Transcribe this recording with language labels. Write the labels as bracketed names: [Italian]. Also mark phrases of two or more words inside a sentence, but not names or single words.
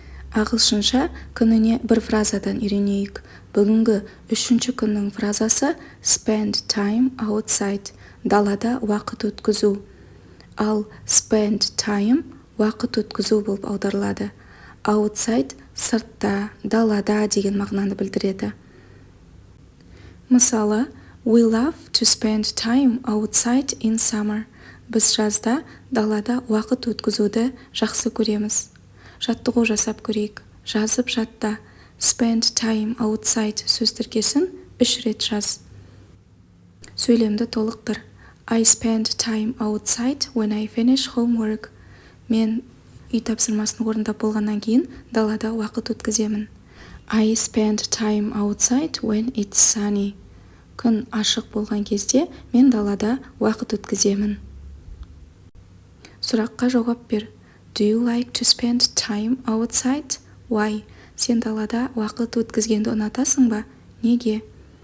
[Kazakh] Ағылшынша күніне бір фразадан үйренейік. Бүгінгі 3-ші күннің фразасы [English] spend time outside, [Kazakh] далада уақыт өткізу. Ал [English] spend time [Kazakh] уақыт өткізу болып аударылады. Outside сыртта, далада деген мағынаны білдіреді. Мысалы, [English] we love to spend time outside in summer. [Kazakh] Біз жазда далада уақыт өткізуді жақсы көреміз. Жаттығу жасап көрейік. Жазып жатта [English] spend time outside [Kazakh] сөз тіркесін 3 рет жаз. Сөйлемді толықтыр. [English] I spend time outside when I finish homework. [Kazakh] Мен үй тапсырмасын орындап болғаннан кейін далада уақыт өткіземін. [English] I spend time outside when it's sunny. [Kazakh] Күн ашық болған кезде мен далада уақыт өткіземін. Сұраққа жауап бер. [English] Do you like to spend time outside? Why? [Kazakh] Сен далада уақыт өткізгенді ұнатасың ба? Неге?